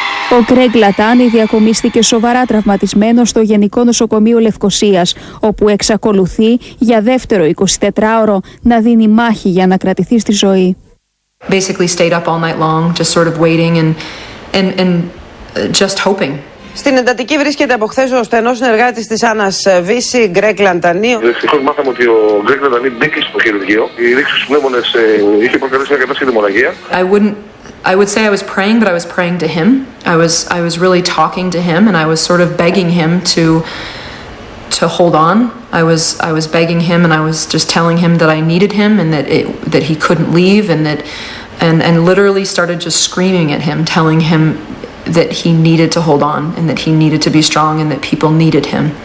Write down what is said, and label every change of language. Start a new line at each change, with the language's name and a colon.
Greek: Ο Γκρέγκ Λαντάνη διακομίστηκε σοβαρά τραυματισμένος στο Γενικό Νοσοκομείο Λευκωσίας, όπου εξακολουθεί για δεύτερο 24ωρο να δίνει μάχη για να κρατηθεί στη ζωή.
English: Basically stayed up all night long, just sort of waiting and just hoping.
Greek: Στην εντατική βρίσκεται από χθες ο στενός συνεργάτης της Άννας Βύση, Γκρέγκ Λαντανί. Δυστυχώς μάθαμε ότι ο Γκρέγκ Λαντανί μπήκε στο χειρουργείο. Η ρήξη στους πνεύμονες είχε προκαλέσει μια κατάσταση αιμορραγία.
English: I would say I was praying, but I was praying to him. I was really talking to him, and I was sort of begging him to hold on. I was begging him, and I was just telling him that I needed him, and that he couldn't leave, and literally started just screaming at him, telling him that he needed to hold on, and that he needed to be strong, and that people needed him.